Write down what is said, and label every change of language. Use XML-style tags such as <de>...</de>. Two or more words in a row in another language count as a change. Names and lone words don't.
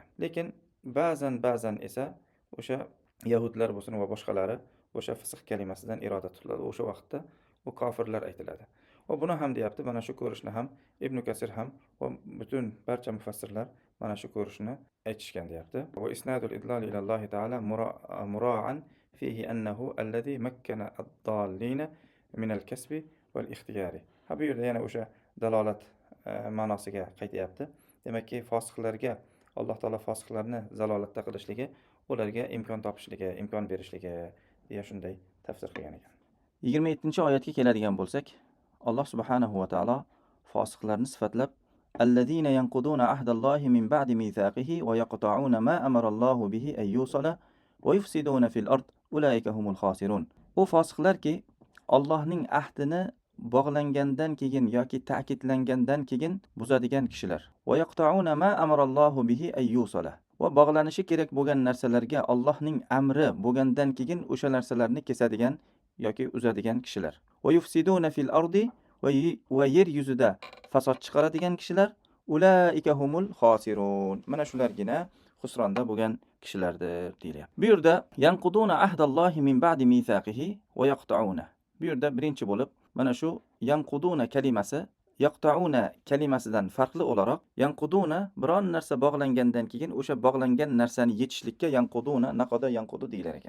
<uz>Lekin ba'zan esa o'sha yahudlar bo'lsin va boshqalari o'sha fisq kalimasidan iroda tutiladi. O'sha vaqtda u kofirlar aytiladi. Va buni ham deyapti, mana shu ko'rishni ham Ibn Kasir ham va butun barcha mufassirlar mana shu ko'rishni aytishgan deyapti.</uz> <ar>وإسناد الإضلال إلى الله تعالى مراعى فيه أنه الذي مكن الضالين من الكسب والاختيار.</ar> <uz>Bu yerda yana o'sha dalolat ma'nosiga qaytyapti. Demakki, fosiqlarga Alloh taolo fosiqlarni zalolatda qilishligi, ularga imkon topishligi, imkon berishligi deya shunday tafsir qilgan ekan. 27-oyatga keladigan bo'lsak, Alloh subhanahu va taolo fosiqlarni sifatlab</uz> <ar>الذين ينقضون عهد الله من بعد ميثاقه ويقطعون ما أمر الله به أن يوصل ويفسدون في الأرض أولئك هم الخاسرون.</ar> <uz>U fosiqlarki, Allohning ahdini bog'langandan keyin yoki ta'kidlangandan keyin buzadigan kishilar.</uz> <ar>ويقطعون ما أمر الله به أن يوصل.</ar> <uz>Va bog'lanishi kerak bo'lgan narsalarga Allohning amri bo'lgandan keyin o'sha narsalarni kesadigan yoki uzadigan kishilar.</uz> <ar>ويفسدون في الأرض</ar> <uz>va yer yuzida fasod chiqaradigan kishilar</uz> <ar>أولئك هم الخاسرون.</ar> <uz>Mana shulargina xusronda bo'lgan kishilardir deyilyapti. Bu yerda</uz> <ar>ينقضون عهد الله من بعد ميثاقه ويقطعون.</ar> <uz>Bu yerda birinchi bo'lib mana shu yanquduna kalimasi yaqta'una kalimasidan farqli o'laroq yanquduna biron narsa bog'langandan keyin o'sha bog'langan narsani yechishlikka</uz> <ar>ينقضون نقض ينقض</ar> <uz>deyilar ekan.</uz>